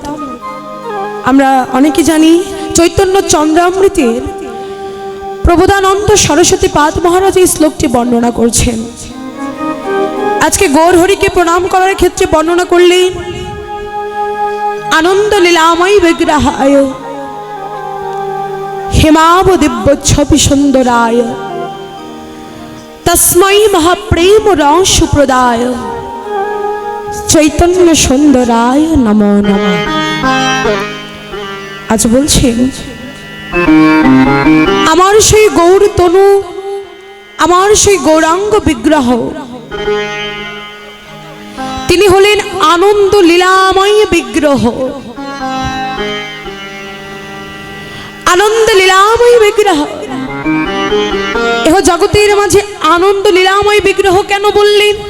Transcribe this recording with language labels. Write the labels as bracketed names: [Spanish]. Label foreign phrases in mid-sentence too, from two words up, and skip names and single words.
[Bangla] আমরা অনেকে জানি চৈতন্য চন্দ্রামৃতের প্রবোধানন্দ সরস্বতী পাদ মহারাজ এই শ্লোকটি বর্ণনা করছেন। আজকে গৌরহরিকে প্রণাম করার ক্ষেত্রে বর্ণনা করলেন [Sanskrit] আনন্দ লীলাময় বিগ্রহায় হেমাব দিব্য ছবি সুন্দরায় তস্मै महाप्रेम रस प्रदाय चैतन्य सुंदराय नमो नमः। [Bangla] आज বলছেন আমার সেই গৌর তনু আমার সেই গৌরাঙ্গ বিগ্রহ তিনি হলেন আনন্দ লীলাময় বিগ্রহ। আনন্দ লীলাময় বিগ্রহ এহ জগতের মাঝে আনন্দ লীলাময় বিগ্রহ কেন বললেন?